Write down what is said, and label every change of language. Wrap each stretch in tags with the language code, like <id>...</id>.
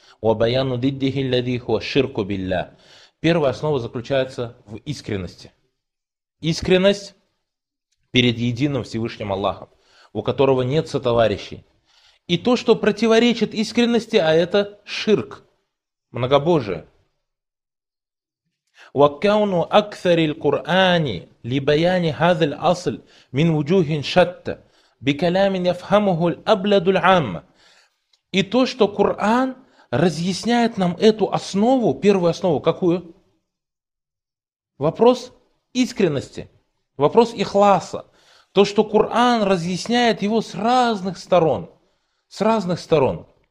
<ru>Первая основа заключается в искренности. Искренность перед единым Всевышним Аллахом, у которого нет сотоварищей. И то, что противоречит искренности, а это ширк, многобожие.</ru> <ar>وكون أكثر القرآن لبيان هذا الأصل من وجوه شتى بكلام يفهمه الأبلد العام.</ar> <ru>И то, что Коран разъясняет нам эту основу, первую основу, какую? Вопрос искренности, вопрос ихласа. То, что Коран разъясняет его с разных сторон, с разных сторон.</ru>